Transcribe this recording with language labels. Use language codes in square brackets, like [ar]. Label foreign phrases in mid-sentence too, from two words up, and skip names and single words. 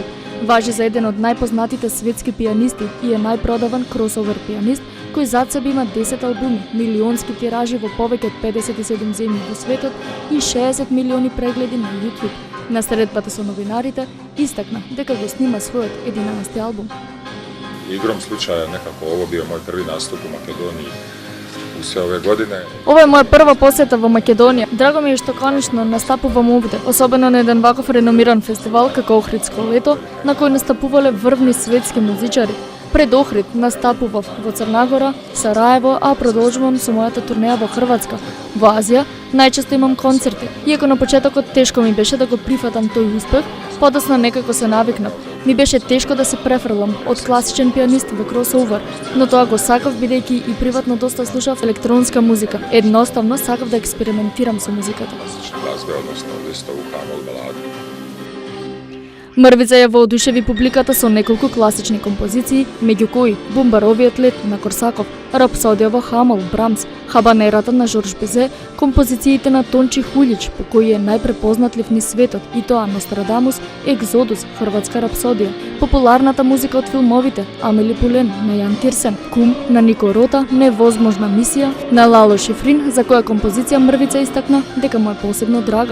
[mk] Важи за еден од најпознатите светски пијанисти и е најпродаван кросовер пијанист, кој зад себе има 10 албуми, милионски тиражи во повеќе од 57 земји во светот и 60 милиони прегледи на YouTube. На средбата со новинарите истакна дека го снима својот 11-ти албум. [hr] Igrom slučaja nekako ovo bio moj prvi nastup u Makedoniji u sve ove godine. [mk] Ова е моја прва посета во Македонија. Драго ми е што конечно настапувам овде, особено на еден ваков реномиран фестивал како Охридско лето, на кој настапувале врвни светски музичари. Пред Охрид настапував во Црна, Сараево, а продолжувам со мојата турнеја во Хрватска. Во Азија најчесто имам концерти. Иако на почетокот тешко ми беше да го прифатам тој успех, подоцна некако се навикнав. Ми беше тешко да се префрлам од класичен пијанист во кросовер, но тоа го сакав бидејќи и приватно доста слушав електронска музика. Едноставно сакав да експериментирам со музиката. [hr] Glazbe, odnosno listovu kamol baladu. [mk] Мрвица ја воодушеви публиката со неколку класични композиции, меѓу кои Бумбаровиот лет на Корсаков, Рапсодија во Хамол, Брамс, Хабанерата на Жорж Безе, композициите на Тончи Хулич, по кои е најпрепознатлив низ светот, и тоа Нострадамус, Екзодус, Хрватска рапсодија, популарната музика од филмовите, Амели Пулен на Јан Тирсен, Кум на Нико Рота, Невозможна мисија на Лало Шифрин, за која композиција Мрвица истакна дека му е посебно драга.